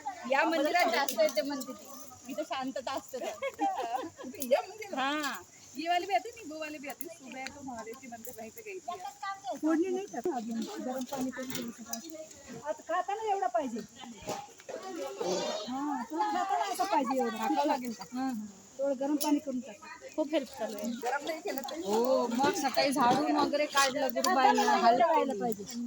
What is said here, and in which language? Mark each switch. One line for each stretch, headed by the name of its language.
Marathi: या मंदिरात जास्त येते म्हणते ती, इथे शांतता असते.
Hindi: हा ये वाले भी आते,
Marathi: नींबू वाले भी आते.
Hindi: सुबह तो महादेव मंदिर वहीं पे गई थी.
Marathi: फोडणी नाही टाकत अजून, गरम पाणी करून घ्यायचं. आता खाताना एवढा पाहिजे. हा तुला खाताना असं पाहिजे, एवढं टाकावं लागेल का? हा थोडं गरम पाणी करून टाक. खूप हेल्प चालू आहे. गरम नाही केलं तर हो, मग सकाळी झाडून वगैरे काढलं गुरुबाईला हलवायला पाहिजे.